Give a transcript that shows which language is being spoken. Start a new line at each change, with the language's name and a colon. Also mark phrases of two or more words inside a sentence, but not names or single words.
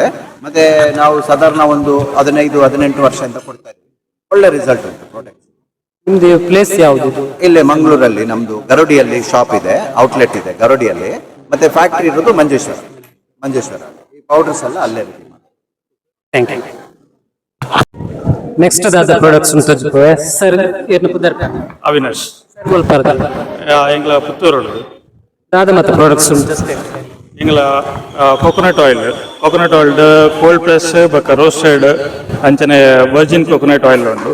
Kannada: ಮತ್ತೆ ನಾವು ಸಾಧಾರಣ ಒಂದು 15-18 ವರ್ಷದಿಂದ ಕೊಡ್ತಾ ಇದ್ದೀವಿ. ಒಳ್ಳೆ ರಿಸಲ್ಟ್ ಉಂಟು ಪ್ರಾಡಕ್ಟ್. ನಿಮ್ದು ಪ್ಲೇಸ್ ಯಾವುದು? ಇಲ್ಲೇ ಮಂಗಳೂರಲ್ಲಿ ನಮ್ದು ಗರೋಡಿಯಲ್ಲಿ ಶಾಪ್ ಇದೆ, ಔಟ್ಲೆಟ್ ಇದೆ ಗರೋಡಿಯಲ್ಲಿ. ಮತ್ತೆ ಫ್ಯಾಕ್ಟರಿ ಇರೋದು ಮಂಜೇಶ್ವರ. ಈ ಪೌಡರ್ಸ್ ಎಲ್ಲ ಅಲ್ಲೇ ರೆಡಿ ಮಾಡಿ.
English: Thank you.
Tulu: ನೆಕ್ಸ್ಟ್ ದಾದ ಪ್ರಾಡಕ್ಟ್ಸ್ ಉಂಟು ಸರ್ ಏನು ಪುದರ್ ಅವಿನಾಶ್ ಸ್ವಲ್ಪ ಎಂಗ್ಲ ಪುತ್ತೂರು ದಾದ ಮತ್ತು ಪ್ರಾಡಕ್ಟ್ಸ್ ಉಂಟು ಎಂಗ್ಲ
English: coconut oil cold press
Tulu: ಬೊಕ್ಕ ರೋಸ್ಟೆಡ್ ಅಂಚನೆ
English: virgin coconut oil
Tulu: ಉಂಟು.